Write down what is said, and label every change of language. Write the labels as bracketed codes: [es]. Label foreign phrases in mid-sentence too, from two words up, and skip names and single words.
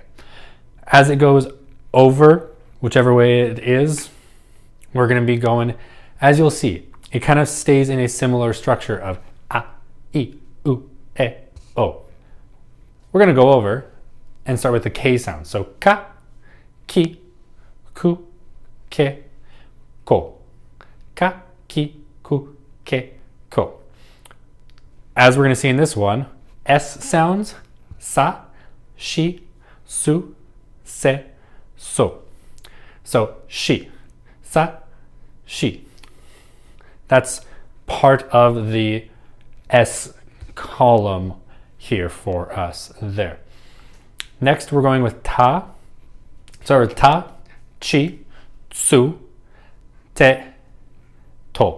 [en] As it goes over, whichever way it is, we're going to be going, as you'll see, it kind of stays in a similar structure of a, I, U, E, O. We're going to go over and start with the K sound. [ja] So ka, ki, ku, ke, ko. Ka, ki, ku, ke, ko. [en] As we're going to see in this one, S sounds, [ja] sa, shi, su, se, so. So shi, sa, shi. [en] That's part of the S column here for us there. Next, we're going with ta. Start with [ja] ta, chi, tsu, te, to.